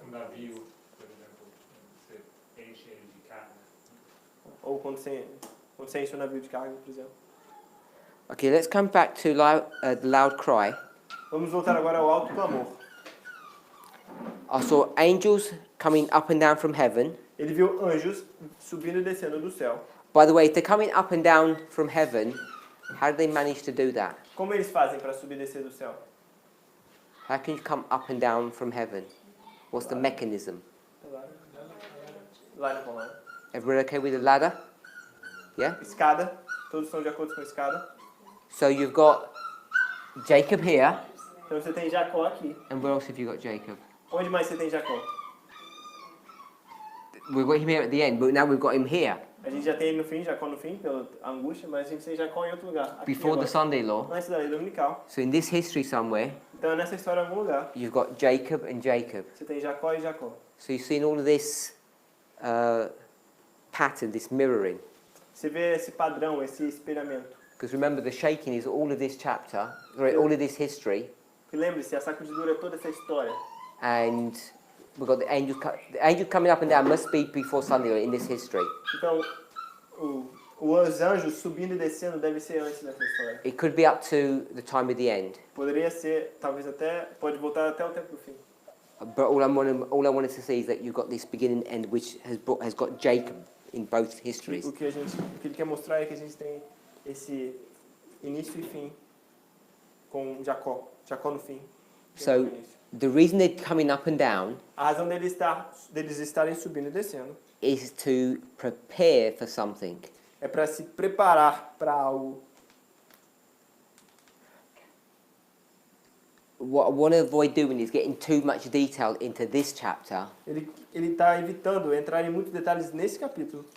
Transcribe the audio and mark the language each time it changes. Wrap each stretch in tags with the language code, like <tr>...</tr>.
<pt>Um navio, por exemplo, você enche ele de carga. Ou quando você enche um navio de carga, por exemplo.</pt> <en>Okay, let's come back to the loud cry.</en> <pt>Vamos voltar agora ao alto clamor.</pt> <en>I saw angels coming up and down from heaven.</en> <pt>Ele viu anjos subindo e descendo do céu.</pt> <en>By the way, if they're coming up and down from heaven, how do they manage to do that?</en> <pt>Como eles fazem para subir e descer do céu?</pt> <en>How can you come up and down from heaven? What's the mechanism?</en> <pt>Lá no comando.</pt> <en>Everyone okay with the ladder? Yeah?</en> <pt>Escada. Todos estão de acordo com a escada.</pt> <en>So you've got Jacob here,</en> <pt>Então você tem Jacó aqui.</pt> <en>and where else have you got Jacob?</en> <pt>Onde mais você tem Jacó?</pt> <en>We've got him here at the end, but now we've got him here.</en> <pt>A gente já tem ele no fim, Jacó no fim, pela angústia, mas a gente tem Jacó em outro lugar. Aqui</pt> <en>Before the</en> <pt>agora.</pt> <en>Sunday law.</en> <pt>Antes da lei dominical.</pt> <en>So in this history somewhere,</en> <pt>Então nessa história em algum lugar,</pt> <en>you've got Jacob and Jacob.</en> <pt>você tem Jacó e Jacó.</pt> <en>So you've seen all of this pattern, this mirroring.</en> <pt>Você vê esse padrão, esse espelhamento.</pt> <en>Because remember, the shaking is all of this chapter, sorry, all of this history,</en> <pt>E lembre-se, a sacudidura é toda essa história.</pt> <en>and we've got the angel coming up and down must be before Sunday law in this history.</en> <pt>Então, os anjos subindo e descendo deve ser antes dessa história.</pt> <en>It could be up to the time of the end.</en> <pt>Poderia ser, talvez até, pode voltar até o tempo do fim.</pt> <en>But all I wanted to see is that you've got this beginning and end, which has got Jacob in both histories.</en> <pt>O que ele quer mostrar é que a gente tem esse início e fim com Jacó no fim.</pt> <en>So the reason they're coming up and down</en> <pt>A razão deles estarem subindo e descendo</pt> <en>is to prepare for something.</en> <pt>é para se preparar para algo.</pt> <en>What I want to avoid doing is getting too much detail into this chapter,</en> <pt>Ele está evitando entrar em muitos detalhes nesse capítulo,</pt>